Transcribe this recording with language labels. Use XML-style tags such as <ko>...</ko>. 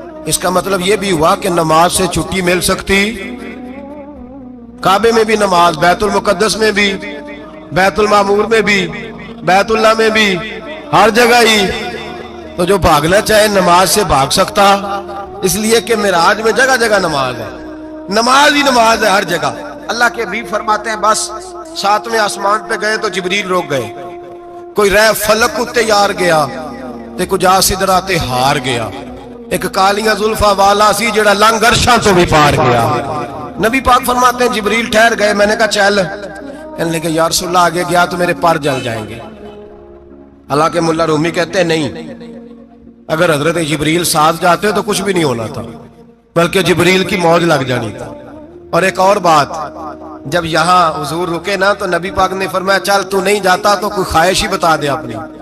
<ur>اس کا مطلب یہ بھی ہوا کہ نماز سے چھٹی مل سکتی؟ کعبے میں بھی نماز، بیت المقدس میں بھی، بیت المعمور میں بھی، بیت اللہ میں بھی، ہر جگہ ہی. تو جو بھاگنا چاہے نماز سے بھاگ سکتا، اس لیے کہ معراج میں جگہ جگہ نماز ہے، نماز ہی نماز ہے ہر جگہ. اللہ کے حبیب فرماتے ہیں بس 7ویں آسمان پہ گئے تو جبریل روک گئے.</ur> <pa>کوئی رہ فلک اتے یار گیا تے کجا سدرات ہار گیا. ایک کالیاں زلفاں والا سی جڑا لنگ عرشاں تو بھی پار گیا.</pa> <ur>نبی پاک فرماتے ہیں جبریل ٹھہر گئے. میں نے کہا چل، کہنے لگے یا رسول اللہ آگے گیا تو میرے پر جل جائیں گے. حالانکہ ملا رومی کہتے ہیں نہیں، اگر حضرت جبریل ساتھ جاتے تو کچھ بھی نہیں ہونا تھا، بلکہ جبریل کی موج لگ جانی تھا. اور ایک اور بات، جب یہاں حضور رکے نا تو نبی پاک نے فرمایا چل تو نہیں جاتا تو کوئی خواہش ہی بتا دے اپنی.</ur>